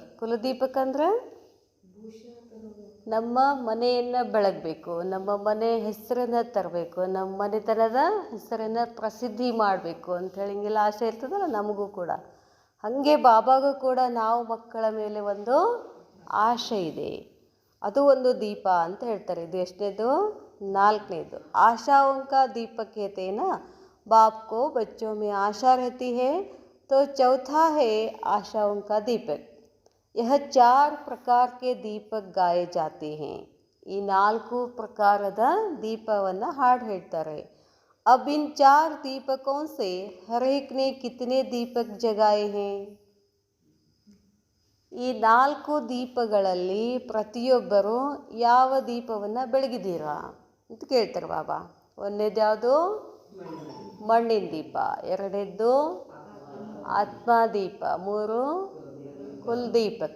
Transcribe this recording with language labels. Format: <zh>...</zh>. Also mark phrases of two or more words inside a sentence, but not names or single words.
<kn>ಕುಲದೀಪಕ್ ಅಂದರೆ ನಮ್ಮ ಮನೆಯನ್ನು ಬೆಳಗಬೇಕು, ನಮ್ಮ ಮನೆ ಹೆಸರನ್ನು ತರಬೇಕು, ನಮ್ಮ ಮನೆತನದ ಹೆಸರನ್ನು ಪ್ರಸಿದ್ಧಿ ಮಾಡಬೇಕು ಅಂಥೇಳಿ ಹಿಂಗೆಲ್ಲ ಆಸೆ ಇರ್ತದಲ್ಲ ನಮಗೂ ಕೂಡ. ಹಾಗೆ ಬಾಬಾಗೂ ಕೂಡ ನಾವು ಮಕ್ಕಳ ಮೇಲೆ ಒಂದು ಆಶೆ ಇದೆ. ಅದು ಒಂದು ದೀಪ ಅಂತ ಹೇಳ್ತಾರೆ. ಇದು ಎಷ್ಟನೇದು? ನಾಲ್ಕನೇದು.</kn> <hi>आशाओं का दीपक कहते हैं ना. बाप को बच्चों में आशा रहती है तो चौथा है आशाओं का दीपक. यह 4 प्रकार के दीपक गाए जाते हैं.</hi> <kn>ಈ 4 ಪ್ರಕಾರದ ದೀಪವನ್ನು ಹಾಡು ಹೇಳ್ತಾರೆ.</kn> <hi>अब इन 4 दीपकों से हर एक ने कितने दीपक जगाए हैं?</hi> <kn>ಈ 4 ದೀಪಗಳಲ್ಲಿ ಪ್ರತಿಯೊಬ್ಬರು ಯಾವ ದೀಪವನ್ನು ಬೆಳಗಿದ್ದೀರಾ ಅಂತ ಕೇಳ್ತಾರೆ ಬಾಬಾ. ಒಂದನೇದು ಯಾವುದು? ಮಣ್ಣಿನ ದೀಪ. ಎರಡನೇದ್ದು ಆತ್ಮ ದೀಪ. 3 ಕುಲದೀಪಕ್.</kn>